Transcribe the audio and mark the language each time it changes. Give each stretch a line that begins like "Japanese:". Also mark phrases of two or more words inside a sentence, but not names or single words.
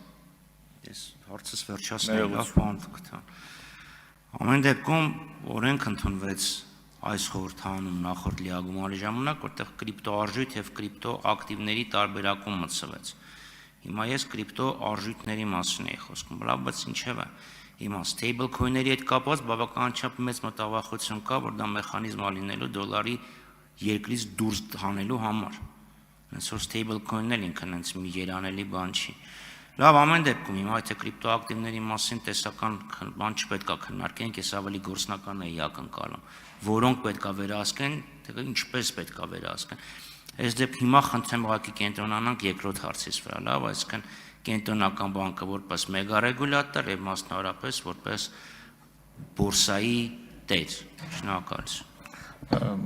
Armenian: Ես հարցս վերջացնեմ, լավ բան կտա։ Ամեն դեպքում օրենք ընդունվեց այս խորհրդանում նախորդ լիագումարի ժամանակ, որտեղ կրիպտոարժույթ եւ կրիպտոակտիվների տարբերակում մտցվեց։ Հիմա ես կրիպտոարժույթների մասին էի խոսքում, լավ, բայց ինչեւ է։ Հիմա
English: stable coin-ների
Armenian: հետ կապված բավականաչափ մեծ մտավախություն կա, որ դա մեխանիզմ է լինելու դոլարի երկրից դուրս հանելու համար։ Հենց որ
English: stable coin-ն
Armenian: էլ ինքն հենց մի երանելի բան չի։ Լավ, ամեն դեպքում հիմա եթե կրիպտոակտիվների մասին տեսական բան չպետք է քննարկենք, ես ավելի գործնական էի ակնկալում, որոնք պետք է վերահսկեն, թե ինչպես պետք է վերահսկեն։ Այս դեպքում հիմա խնդրեմ ուղղակի կենտրոնանանք երկրորդ հարցից վրա, լավ, այսինքն Կենտրոնական բանկը որպես մեգարեգուլատոր եւ մասնավորապես որպես բորսայի տեր։ Շնորհակալություն։